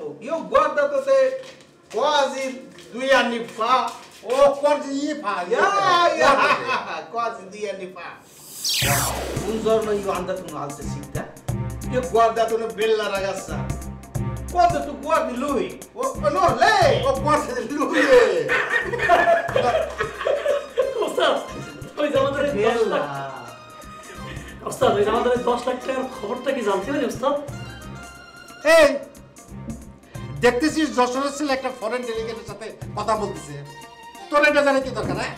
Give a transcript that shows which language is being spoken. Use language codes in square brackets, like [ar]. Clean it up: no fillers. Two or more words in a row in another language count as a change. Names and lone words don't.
[it] Io ho guardato te quasi 2 anni fa. Oh, quasi 2 anni fa. Quasi 2 anni fa. Un giorno io ho andato in un'altra città. Io ho guardato una bella ragazza. Quando tu guardi lui, no, lei, ho guardato lui. [bn] ওই যে আমাদের 10 লাখ ওস্তাদ, ওই যে আমাদের 10 লাখ টাকার খবরটা কি জানতে পারি ওস্তাদ? এই দেখতেছিস যশোরের ছেলে একটা ফরেন ডেলিগেটের সাথে কথা বলতেছে, তোর এটা জানে কি দরকার?